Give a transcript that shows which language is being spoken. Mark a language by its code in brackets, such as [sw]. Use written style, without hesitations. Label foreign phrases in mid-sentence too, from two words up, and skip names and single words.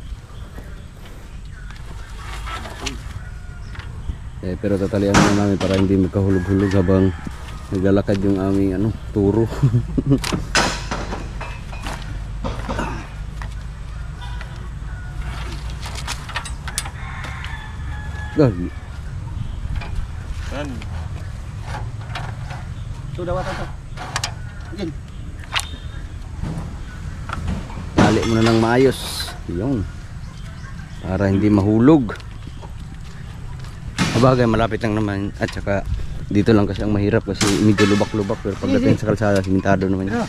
[tl] Pero tatalian na namin para hindi magkahulog-hulog habang naglalakad yung aming ano, turo. Gagi. Kan. Sudah wata to. Again. Tali mo na ng maayos. Yung para hindi mahulog. Sabagay malapit lang naman at saka dito lang kasi ang mahirap kasi medyo lubak-lubak pero pagdating sa kalsada simentado naman yun.